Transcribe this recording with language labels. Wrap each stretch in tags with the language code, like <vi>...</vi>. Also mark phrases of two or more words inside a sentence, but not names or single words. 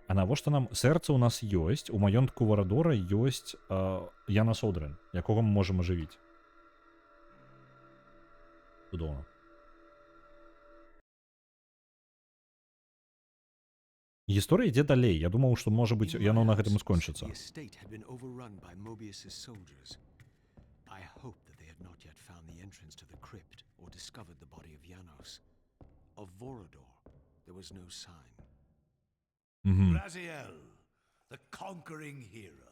<be>А навошта нам сэрца ў нас ёсць? У маёнтку Варадора ёсць Янас Одрын, якога мы можам ажывіць. Цудоўна. Гісторыя ідзе далей. Я думаў, што, можа быць, яно на гэтым і скончыцца.</be> <en>I hoped that they had not yet found the entrance to the crypt or discovered the body of Janos. Of Vorador, there was no sign. Raziel, the conquering hero.</en>